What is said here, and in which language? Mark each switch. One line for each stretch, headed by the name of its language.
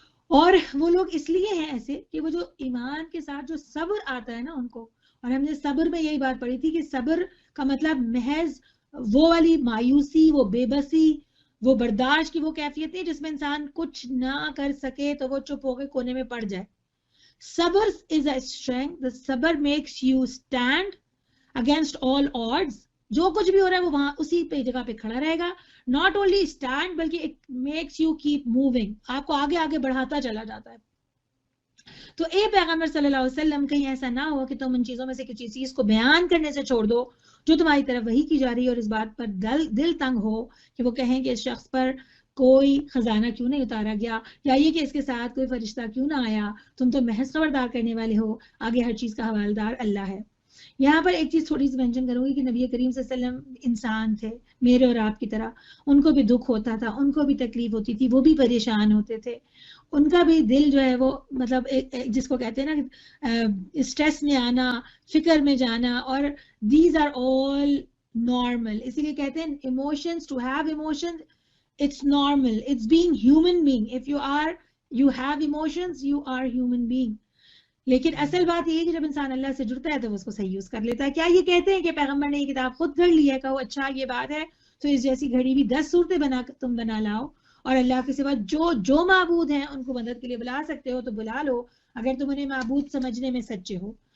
Urdu: اور وہ لوگ اس لیے ہیں ایسے کہ وہ جو ایمان کے ساتھ جو صبر آتا ہے نا ان کو, اور ہم نے صبر میں یہی بات پڑھی تھی کہ صبر کا مطلب محض وہ والی مایوسی, وہ بے بسی, وہ برداشت کی وہ کیفیت ہے جس میں انسان کچھ نہ کر سکے تو وہ چپ ہو کے کونے میں پڑ جائے.
English: صبر is a strength. The صبر makes you stand against all odds.
Urdu: جو کچھ بھی ہو رہا ہے وہ وہاں اسی پہ جگہ پہ کھڑا رہے گا.
English: Not only stand
Urdu: بلکہ
English: it makes you keep moving.
Urdu: آپ کو آگے آگے بڑھاتا چلا جاتا ہے. تو اے پیغمبر صلی اللہ علیہ وسلم کہیں ایسا نہ ہو کہ تم ان چیزوں میں سے کسی چیز کو بیان کرنے سے چھوڑ دو جو تمہاری طرف وحی کی جا رہی ہے, اور اس بات پر دل تنگ ہو کہ وہ کہیں کہ اس شخص پر کوئی خزانہ کیوں نہیں اتارا گیا, یا یہ کہ اس کے ساتھ کوئی فرشتہ کیوں نہ آیا, تم تو محض خبردار کرنے والے ہو, آگے ہر چیز کا حوالدار اللہ ہے. یہاں پر ایک چیز تھوڑی سی مینشن کروں گی کہ نبی کریم صلی اللہ علیہ وسلم انسان تھے میرے اور آپ کی طرح, ان کو بھی دکھ ہوتا تھا, ان کو بھی تکلیف ہوتی تھی, وہ بھی پریشان ہوتے تھے, ان کا بھی دل جو ہے وہ مطلب جس کو کہتے ہیں نا اسٹریس میں آنا, فکر میں جانا,
English: اور these are all normal.
Urdu: اسی لیے کہتے ہیں
English: Emotions, to have emotions it's normal, it's being human being. If you have emotions, you are human being.
Urdu: لیکن اصل بات یہ ہے کہ جب انسان اللہ سے جڑتا ہے تو وہ اس کو صحیح یوز کر لیتا ہے. کیا یہ کہتے ہیں کہ پیغمبر نے یہ کتاب خود گھڑ لی ہے, کہو اچھا یہ بات ہے تو اس جیسی گھڑی بھی 10 صورتیں تم بنا لاؤ, اور اللہ کے سوا جو معبود ہیں ان کو مدد کے لیے بلا سکتے ہو تو بلا لو اگر تم انہیں معبود سمجھنے میں سچے ہو.